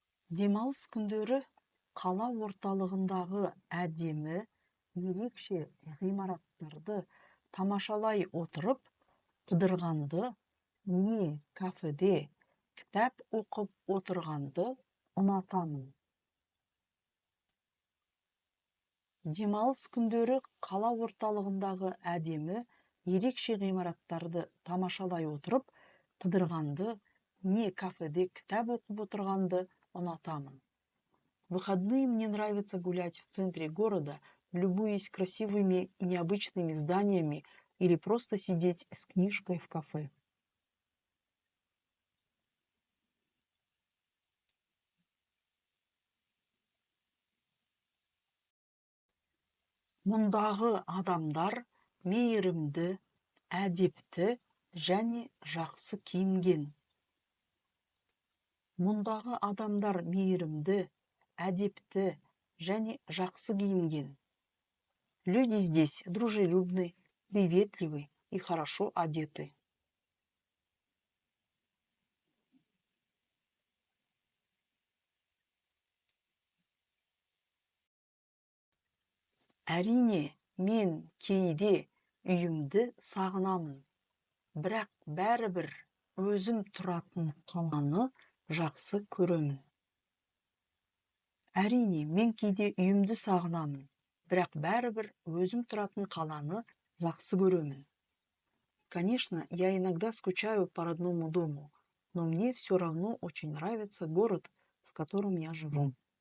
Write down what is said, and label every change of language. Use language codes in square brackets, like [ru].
[kk] Демалыс күндері қала орталығындағы әдемі, ерекше ғимараттарды тамашалай отырып, қыдырғанды, не кафеде кітап оқып отырғанды ұнатамын. Демалыс күндері қала орталығындағы әдемі, ерекше ғимараттарды тамашалай отырып, қыдырғанды, не кафеде кітап оқып отырғанды ұнатамын. [ru] В выходные мне нравится гулять в центре города, любуясь красивыми и необычными зданиями или просто сидеть с книжкой в кафе. [kk] Мұндағы адамдар мейірімді, әдепті және жақсы киінген. Мұндағы адамдар мейірімді, әдепті және жақсы киінген. [ru] Люди здесь дружелюбны, приветливы и хорошо одеты. [kk] Әрине, мен кейде үйімді сағынамын, бірақ бәрібір өзім тұратын қаланы жақсы көремін. Әрине, мен кейде үйімді сағынамын, бірақ бәрібір өзім тұратын қаланы жақсы көремін. [ru] Конечно, я иногда скучаю по родному дому, но мне все равно очень нравится город, в котором я живу.